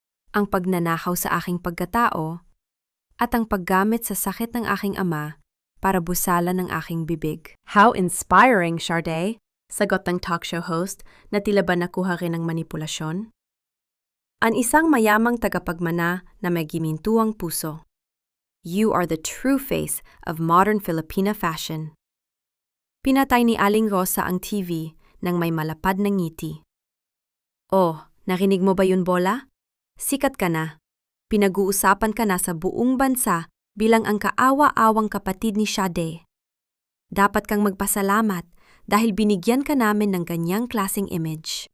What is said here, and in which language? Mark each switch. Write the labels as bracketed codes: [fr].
[tl] Ang pagnanakaw sa aking pagkatao at ang paggamit sa sakit ng aking ama para busalan ng aking bibig. [en] How inspiring, [tl] Shade! Sagot ng talk show host na tila ba nakuha rin ng manipulasyon. Ang isang mayamang tagapagmana na may gimintuang puso. [en] You are the true face of modern Filipina fashion. [tl] Pinatay ni Aling Rosa ang TV nang may malapad na ngiti. Oh, narinig mo ba yun, Bola? Sikat ka na. Pinag-uusapan ka na sa buong bansa bilang ang kaawa-awang kapatid ni Shade. Dapat kang magpasalamat dahil binigyan ka namin ng ganyang klaseng image.